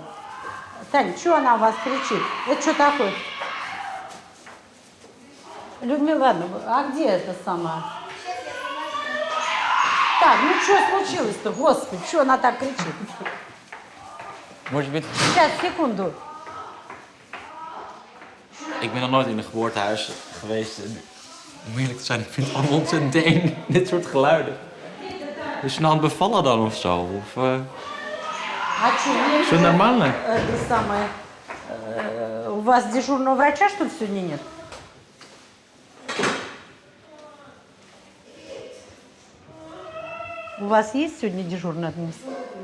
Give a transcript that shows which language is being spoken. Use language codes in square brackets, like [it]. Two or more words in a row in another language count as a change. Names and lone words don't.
[ru] Таня, что она у вас кричит? Это что такое? Людмила, ладно, а где это сама? Так, ну что случилось-то, господи, что она так кричит? Может быть... Сейчас, секунду. [nl] Ik ben nog nooit in een geboortehuis geweest. En om eerlijk te zijn, ik vind het allemaal ontzettend eng, dit soort geluiden. Is ze nou aan het bevallen dan of zo? Of, [ru] А что, Все нормально? Это самое, у вас дежурного врача, что ли, сегодня нет? У вас есть сегодня дежурный администратор?